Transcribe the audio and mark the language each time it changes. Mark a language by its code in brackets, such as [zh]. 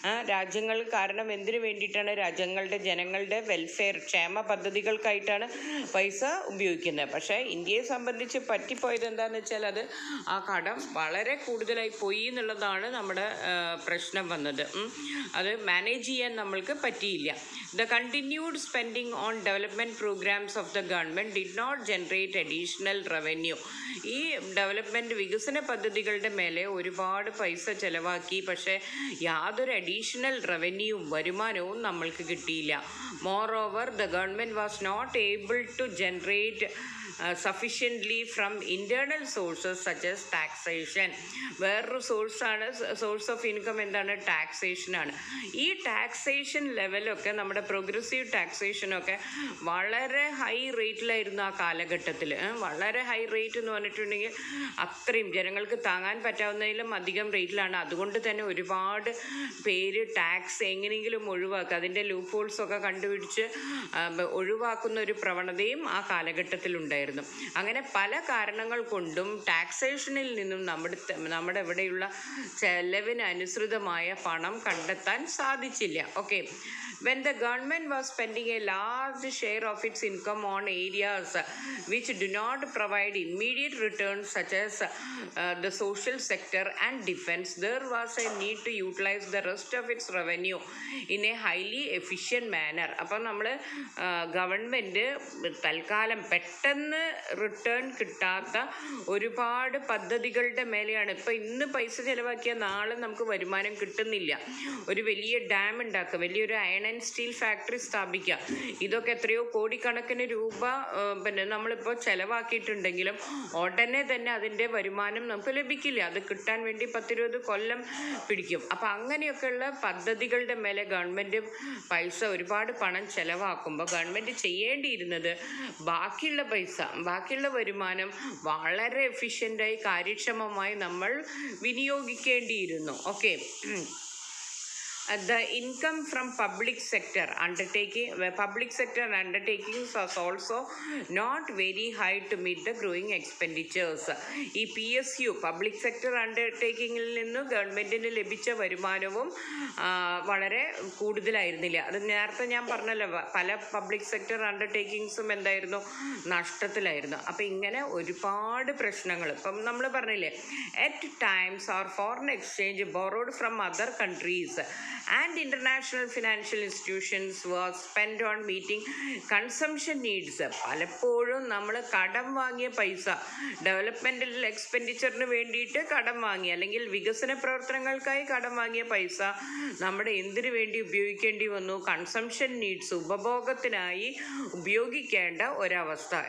[ml] രാജ്യങ്ങൾ കാരണം എന്തിനു വേണ്ടിയിട്ടാണ്? രാജ്യങ്ങളുടെ ജനങ്ങളുടെ വെൽഫെയർ, ക്ഷേമ പദ്ധതികൾക്കായിട്ടാണ് പൈസ ഉപയോഗിക്കുന്നത്. പക്ഷേ ഇന്ത്യയെ സംബന്ധിച്ച് പറ്റിപ്പോയത് എന്താണെന്ന് വെച്ചാൽ അത് ആ കടം വളരെ കൂടുതലായി പോയി എന്നുള്ളതാണ് നമ്മുടെ പ്രശ്നം വന്നത്. അത് മാനേജ് ചെയ്യാൻ നമ്മൾക്ക് പറ്റിയില്ല. [en] The continued spending on development programs of the government did not generate additional revenue. [ml] ഈ വികസന പദ്ധതികളുടെ മേലെ ഒരുപാട് പൈസ ചെലവാക്കി, പക്ഷേ യാതൊരു അഡീഷണൽ വരുമാനവും നമ്മൾക്ക് കിട്ടിയില്ല. [en] Moreover, the government was not able to generate sufficiently from internal sources such as taxation. [ml] വേറൊരു സോഴ്സ് ഓഫ് ഇൻകം എന്താണ്? ടാക്സേഷനാണ്. ഈ ടാക്സേഷൻ ലെവലൊക്കെ നമ്മുടെ പ്രോഗ്രസീവ് ടാക്സേഷനൊക്കെ വളരെ ഹൈ റേറ്റിലായിരുന്നു ആ കാലഘട്ടത്തിൽ. വളരെ ഹൈ റേറ്റ് എന്ന് പറഞ്ഞിട്ടുണ്ടെങ്കിൽ അത്രയും ജനങ്ങൾക്ക് താങ്ങാൻ പറ്റാവുന്നതിലും അധികം റേറ്റിലാണ്. അതുകൊണ്ട് തന്നെ ഒരുപാട് പേര് ടാക്സ് എങ്ങനെയെങ്കിലും ഒഴിവാക്കുക, അതിൻ്റെ ലൂപ്പ് ഹോൾസൊക്കെ കണ്ടുപിടിച്ച് ഒഴിവാക്കുന്ന ഒരു പ്രവണതയും ആ കാലഘട്ടത്തിലുണ്ടായിരുന്നു. അങ്ങനെ പല കാരണങ്ങൾ കൊണ്ടും ടാക്സേഷനിൽ നിന്നും നമ്മുടെ ഇവിടെയുള്ള ചെലവിന് അനുസൃതമായ പണം കണ്ടെത്താൻ സാധിച്ചില്ല. Okay. [en] When the government was spending a large share of its income on areas which do not provide immediate returns such as the social sector and defense, there was a need to utilize the rest of its revenue in a highly efficient manner. [ml] അപ്പം നമ്മൾ government തൽക്കാലം പെട്ടെന്ന് return കിട്ടാത്ത ഒരുപാട് പദ്ധതികളുടെ മേലെയാണ്. ഇപ്പം ഇന്ന് പൈസ ചിലവാക്കിയാൽ നാളെ നമുക്ക് വരുമാനം കിട്ടുന്നില്ല. ഒരു വലിയ ഡാം ഉണ്ടാക്കുക, വലിയൊരു അയൺ ആൻഡ് സ്റ്റീൽ ഫാക്ടറി സ്ഥാപിക്കുക, ഇതൊക്കെ എത്രയോ കോടിക്കണക്കിന് രൂപ നമ്മളിപ്പോൾ ചിലവാക്കിയിട്ടുണ്ടെങ്കിലും ഉടനെ തന്നെ അതിൻ്റെ വരുമാനം നമുക്ക് ലഭിക്കില്ല. അത് കിട്ടാൻ വേണ്ടി 10-20 കൊല്ലം പിടിക്കും. അപ്പം അങ്ങനെയൊക്കെയുള്ള പദ്ധതികളുടെ മേലെ ഗവൺമെൻറ് പൈസ, ഒരുപാട് പണം ചിലവാക്കുമ്പോൾ ഗവൺമെൻറ് ചെയ്യേണ്ടിയിരുന്നത് ബാക്കിയുള്ള വരുമാനം വളരെ എഫിഷ്യൻ്റായി കാര്യക്ഷമമായി നമ്മൾ വിനിയോഗിക്കേണ്ടിയിരുന്നു. Okay. [en] The income from public sector undertakings was also not very high to meet the growing expenditures. [ml] ഈ PSU പബ്ലിക് സെക്ടർ അണ്ടർടേക്കിങ്ങിൽ നിന്ന് ഗവൺമെൻറ്റിന് ലഭിച്ച വരുമാനവും വളരെ കൂടുതലായിരുന്നില്ല. അത് നേരത്തെ ഞാൻ പറഞ്ഞല്ലോ, പല പബ്ലിക് സെക്ടർ അണ്ടർടേക്കിങ്സും എന്തായിരുന്നു? നഷ്ടത്തിലായിരുന്നു. അപ്പം ഇങ്ങനെ ഒരുപാട് പ്രശ്നങ്ങൾ. ഇപ്പം നമ്മൾ പറഞ്ഞില്ലേ, [en] at times our foreign exchange borrowed from other countries and international financial institutions was spent on meeting consumption needs. [ml] പലപ്പോഴും നമ്മൾ കടം വാങ്ങിയ പൈസ, ഡെവലപ്മെൻ്റൽ എക്സ്പെൻഡിച്ചറിന് വേണ്ടിയിട്ട് കടം വാങ്ങി, അല്ലെങ്കിൽ വികസന പ്രവർത്തനങ്ങൾക്കായി കടം വാങ്ങിയ പൈസ നമ്മുടെ എന്തിനു വേണ്ടി ഉപയോഗിക്കേണ്ടി വന്നു? കൺസംഷൻ നീഡ്സ്, ഉപഭോഗത്തിനായി ഉപയോഗിക്കേണ്ട ഒരവസ്ഥ.